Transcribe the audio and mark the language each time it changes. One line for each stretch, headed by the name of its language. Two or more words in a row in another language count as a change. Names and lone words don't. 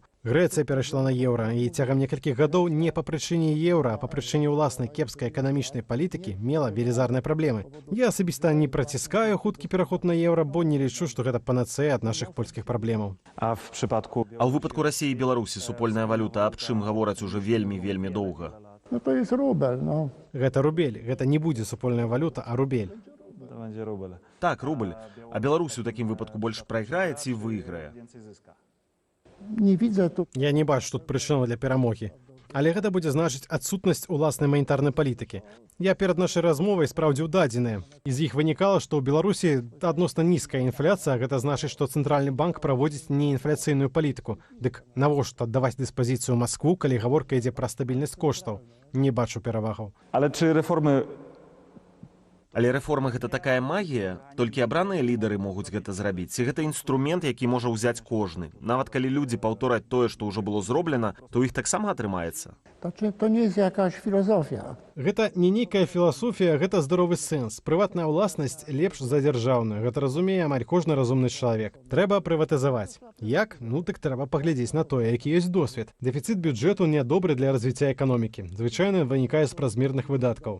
Belarusian: Грэцыя перайшла на еўра, і цягам некалькіх гадоў не па прычыне еўра, а па прычыне ўласнай кепскай эканамічнай палітыкі мела велізарныя праблемы. Я асабіста не праціскаю хуткі пераход на еўра, бо не лічу, што гэта панацэя ад нашых польскіх праблемаў. А ў выпадку Расіі і Беларусі супольная валюта аб чым гавораць ужо вельмі доўга?
Polish: No to jest rubel, no.
Belarusian: Гэта рубель, гэта не будзе супольная валюта, а рубель. Так, рубль. А Беларусь у такім выпадку больш прайграе ці выйграе?
Polish: Не widzę tu.
Belarusian: Я не бачу тут прычынаў для перамогі. Але гэта будзе значыць адсутнасць уласнай манетарнай палітыкі. Я перад нашай размовай спраўдзіў дадзеныя. З іх вынікала, што ў Беларусі адносна нізкая інфляцыя, гэта значыць, што цэнтральны банк праводзіць неінфляцыйную палітыку. Дык навошта аддаваць дыспазіцыю Маскву, калі гаворка ідзе пра стабільнасць коштаў? Не бачу перавагаў.
Polish: Ale czy reformy
Belarusian: Але рэформа гэта такая магія, толькі абраныя лідары могуць гэта зрабіць. Ці гэта інструмент, які можа ўзяць кожны. Нават калі людзі паўтораць тое, што ўжо было зроблена, то ў іх таксама атрымаецца.
Polish: To nie jest jakaś filozofia.
Belarusian: Гэта не нейкая філасофія, гэта здаровы сэнс. Прыватная ўласнасць лепш за дзяржаўную. Гэта разумее амаль кожны разумны чалавек. Трэба прыватызаваць. Як? Ну так трэба паглядзець на тое, які ёсць досвед. Дэфіцыт бюджэту нядобры для развіцця эканомікі. Звычайна вынікае з празмерных выдаткаў.